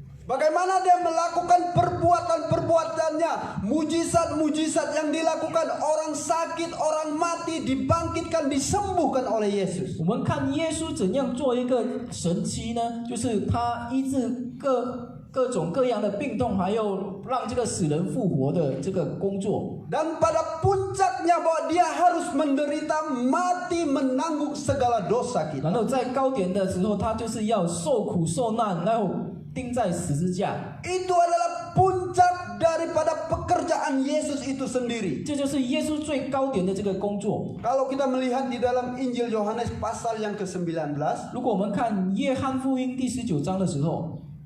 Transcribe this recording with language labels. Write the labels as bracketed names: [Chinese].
[Indonesian] Bagaimana Dia melakukan perbuatan-perbuatannya, mujizat-mujizat yang dilakukan, orang sakit, orang mati dibangkitkan, disembuhkan oleh Yesus. [Chinese] 我们看耶稣怎样做一个神迹呢？就是他医治各种各样的病痛，还有让这个死人复活的这个工作。 [Indonesian] Dan pada puncaknya bahwa Dia harus menderita, mati, menanggung segala dosa [Chinese] 然 [Indonesian] kita. [Chinese] 后在高点的时候，他就是要受苦受难，然后钉在十字架。 [Indonesian] Itu adalah puncak daripada pekerjaan Yesus itu sendiri. [Chinese] 这就是耶稣最高点的这个工作。 [Indonesian] Kalau kita melihat di dalam Injil Yohanes pasal yang ke-19, [Chinese] 如果我们看约翰福音第19章的时候，